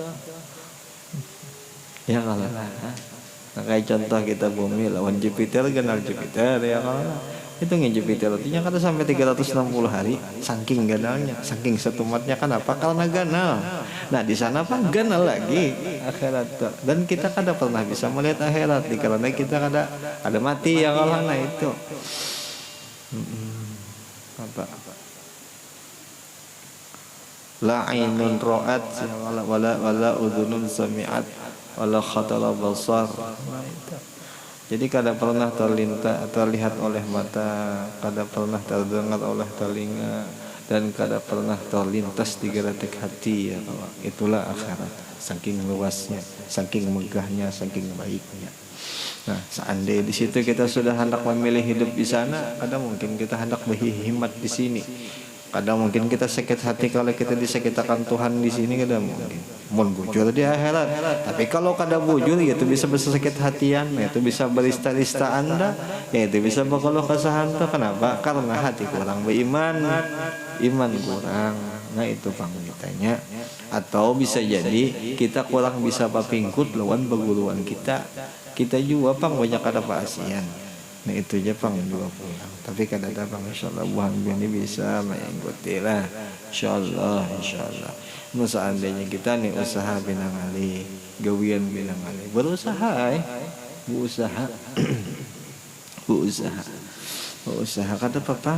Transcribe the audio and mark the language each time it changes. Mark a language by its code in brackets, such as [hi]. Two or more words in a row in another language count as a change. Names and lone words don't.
[bjn] Ya kalau nah, kayak contoh kita bumi lawan Jupiter, ganal Jupiter ya kalau itu Jupiter artinya kata sampai 360 hari, saking ganalnya, saking setumatnya. Kenapa? Karena ganal. Nah di sana apa ganal lagi akhirat. Dan kita kada pernah bisa melihat akhirat dikarenakan kita ada mati ya kalau nah itu. Apa? [ar] لا عين رأت ولا أذن سمعت ولا خطر بشر. [bjn] Jadi kada pernah terlihat oleh mata, kada pernah terdengar oleh telinga, dan kada pernah terlintas di geratik hati ya Allah. Itulah akhirat, saking luasnya, saking megahnya, saking baiknya. Nah, seandainya di situ kita sudah hendak memilih hidup di sana, kadang mungkin kita hendak berhimat di sini. Kadang mungkin kita sakit hati kalau kita disekitakan Tuhan di sini, kadang mungkin mun bujur di akhirat. Tapi kalau kada bujur, ya itu bisa bersakit hatian, ya itu bisa berista-ista Anda, ya itu bisa berkeluh kesah Anda. Kenapa? Karena hati kurang beriman, iman kurang. Nah itu pangmitanya. Atau bisa jadi kita kurang bisa papingkut lawan perguruan kita. Kita juga pang banyak ada pasian. Nah itu aja pang juga pulang. Tapi kada ada pang insyaallah buhan ini bisa mengikuti lah. Insyaallah. Mau seandainya kita nih usaha binangali, gawian binangali, berusaha usaha kada apa-apa.